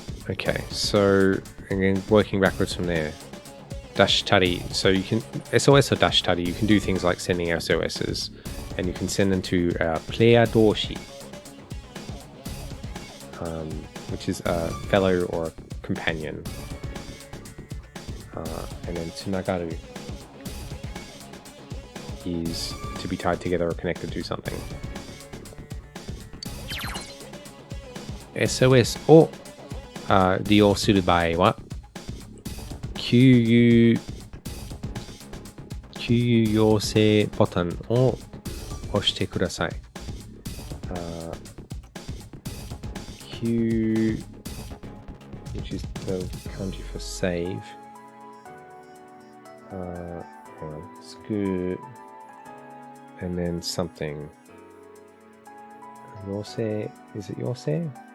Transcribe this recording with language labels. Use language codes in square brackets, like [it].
[en] Okay, so again, working backwards from there. Dashtari, so you can SOS or dashtari, you can do things like sending SOSs, and you can send them to player doshi, which is a fellow or a companion, and then tsunagaru is to be tied together or connected to something. [ja] SOS を利用する場合は給油要請ボタンを押してください。 [en] Q, which is the kanji for save. Hang on, scoot, and then something. 要請, is it 要請?